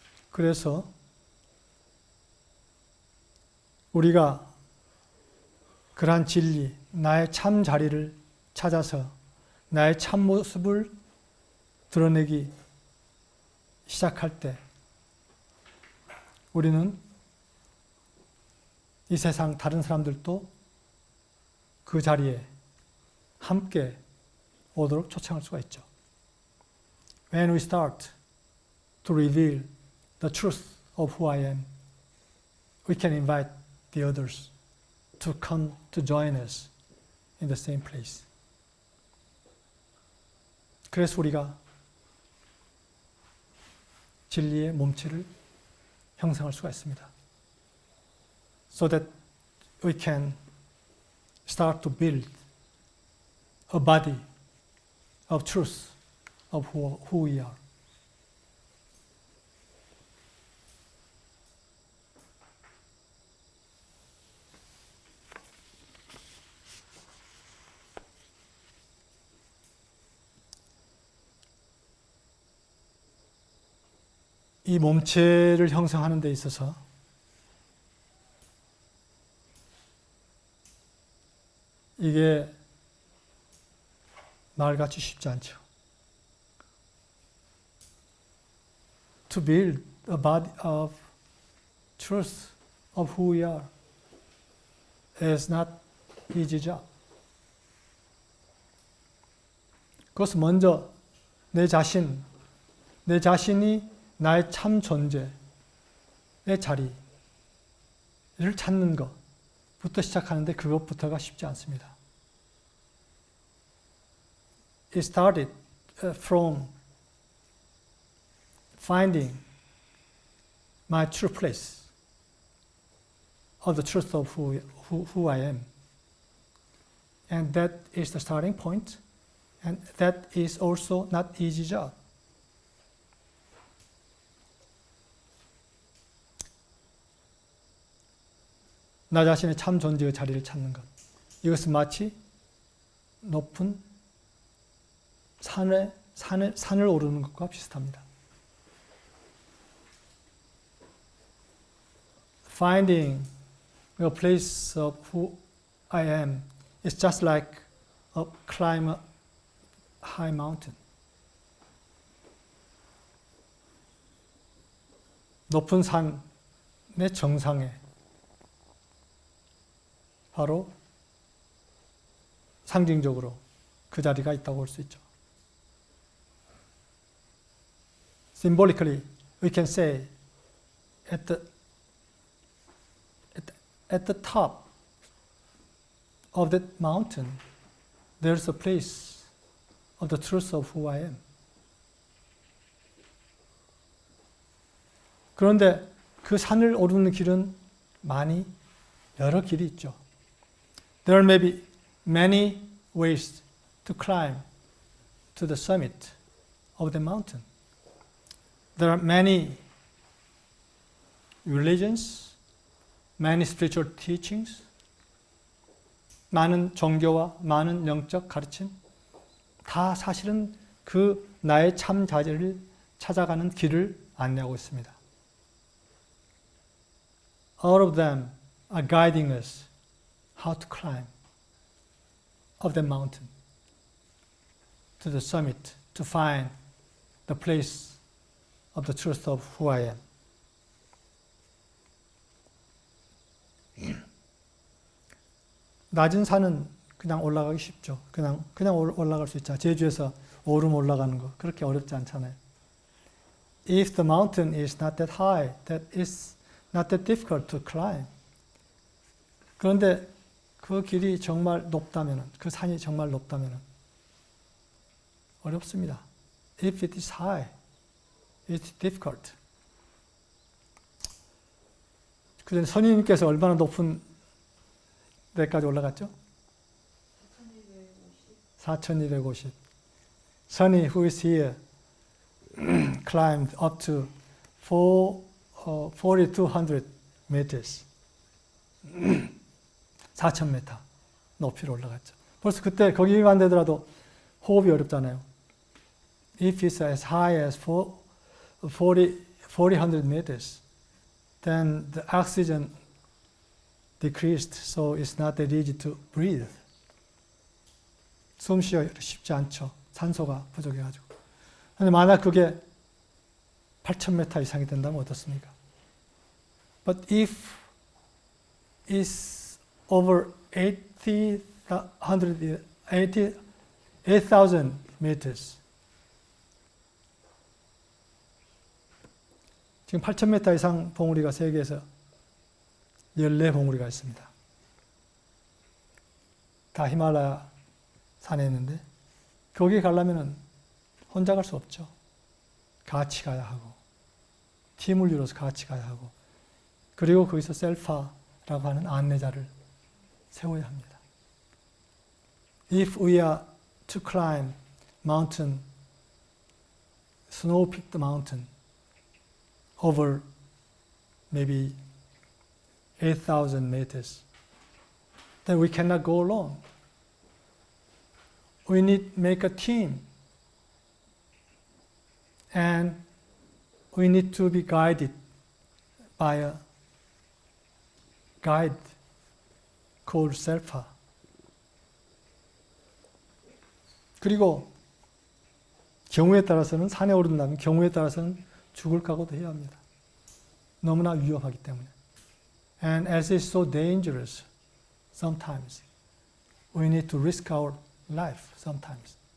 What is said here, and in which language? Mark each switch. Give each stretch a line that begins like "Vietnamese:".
Korean: 그래서 우리가 그러한 진리, 나의 참 자리를 찾아서 나의 참 모습을 드러내기 시작할 때 우리는 이 세상 다른 사람들도 그 자리에 함께 오도록 초청할 수가 있죠.
English: When we start to reveal the truth of who I am, we can invite the others to come to join us in the same place.
Korean: 그래서 우리가 진리의 몸체를 형성할 수가 있습니다.
English: So that we can start to build a body of truth of who we are.
Korean: 이 몸체를 형성하는 데 있어서 이게 말같이 쉽지 않죠.
English: To build a body of truth of who we are is not easy job.
Korean: 그것은 먼저 내 자신이 나의 참 존재의 자리를 찾는 것부터 시작하는데 그것부터가 쉽지 않습니다.
English: It started from finding my true place of the truth of who I am. And that is the starting point. And that is also not easy job.
Korean: 나 자신의 참 존재의 자리를 찾는 것. 이것은 마치 높은 산을 오르는 것과 비슷합니다.
English: Finding a place of who I am is just like climb a high mountain.
Korean: 높은 산의 정상에 바로 상징적으로 그 자리가 있다고 볼 수 있죠.
English: Symbolically, we can say at the top of that mountain, there's a place of the truth of who I am.
Korean: 그런데 그 산을 오르는 길은 여러 길이 있죠.
English: There may be many ways to climb to the summit of the mountain. There are many religions, many spiritual teachings,
Korean: 많은 종교와 많은 영적 가르침, 다 사실은 그 나의 참 자질을 찾아가는 길을 안내하고 있습니다.
English: All of them are guiding us how to climb up the mountain to the summit to find the place of the truth of who I am.
Korean: 낮은 산은 그냥 올라가기 쉽죠. 그냥 올라갈 수 있죠. 제주에서 오름 올라가는 거 그렇게 어렵지 않잖아요.
English: If the mountain is not that high, that is not that difficult to climb.
Korean: 그런데 그 길이 정말 높다면, 그 산이 정말 높다면 어렵습니다.
English: If it is high, it's difficult.
Korean: 그전에 선생님께서 얼마나 높은 데까지 올라갔죠? 4250.
English: Sunny, who is here, climbed up to 4,200 meters.
Korean: 4,000m 높이로 올라갔죠. 벌써 그때 거기만 되더라도 호흡이 어렵잖아요.
English: If it's as high as 400 meters, then the oxygen decreased, so it's not that easy to breathe.
Korean: 숨 쉬기 쉽지 않죠. 산소가 부족해가지고. 근데 만약 그게 8,000m 이상이 된다면 어떻습니까?
English: But if it's over 8,000 meters,
Korean: 지금 8,000m 이상 봉우리가 세계에서 14봉우리가 있습니다. 다 히말라야 산에 있는데 거기 가려면 혼자 갈 수 없죠. 같이 가야 하고 팀을 이뤄서 같이 가야 하고 그리고 거기서 셀파라고 하는 안내자를 세워야 합니다.
English: If we are to climb mountain, snow-peaked mountain over maybe 8,000 meters, then we cannot go alone. We need to make a team, and we need to be guided by a guide called Selpa.
Korean: 그리고 경우에 따라서는 산에 오른다면 경우에 따라서는 죽을 각오도 해야 합니다. 너무나 위험하기 때문에.
English: And as it's so dangerous, sometimes we need to risk our life sometimes.